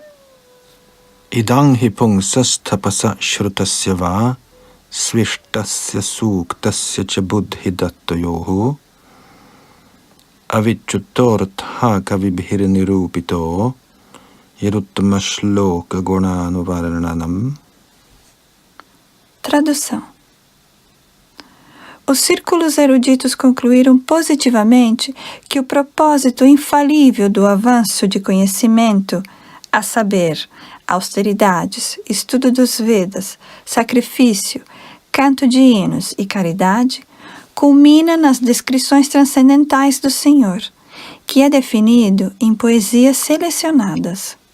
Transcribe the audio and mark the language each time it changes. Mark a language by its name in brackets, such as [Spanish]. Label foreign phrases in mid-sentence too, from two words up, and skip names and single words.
[Sanskrit] इदं हि पुंसस्तपसः श्रुतस्य वा स्विष्टस्य सूक्तस्य च बुद्धिदत्तयोः अविच्युतोऽर्थः कविभिर्निरूपितो यदुत्तमश्लोकगुणानुवर्णनम्. [Portuguese] Tradução. Os círculos eruditos concluíram positivamente que o propósito infalível do avanço de conhecimento, a saber, austeridades, estudo dos Vedas, sacrifício, canto de hinos e caridade, culmina nas descrições transcendentais do Senhor, que é definido em poesias selecionadas.